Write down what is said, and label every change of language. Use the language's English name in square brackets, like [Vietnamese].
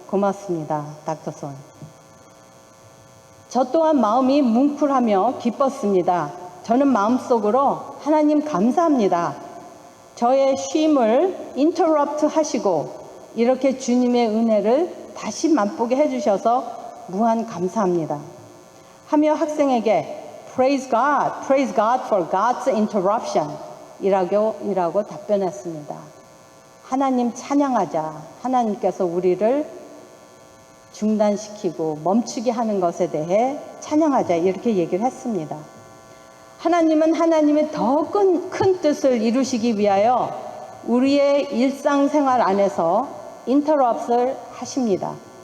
[Korean] 고맙습니다, 닥터 손. 저 또한 마음이 뭉클하며 기뻤습니다. 저는 마음속으로 하나님 감사합니다. 저의 쉼을 인터럽트 하시고 이렇게 주님의 은혜를 다시 맛보게 해주셔서 무한 감사합니다. 하며 학생에게 [English] Praise God for God's interruption [Korean] 이라고 답변했습니다. 하나님 찬양하자. 하나님께서 우리를 중단시키고 멈추게 하는 것에 대해 찬양하자. 이렇게 얘기를 했습니다. 하나님은 하나님의 더 큰 뜻을 이루시기 위하여 우리의 일상생활 안에서 인터럽트를 하십니다.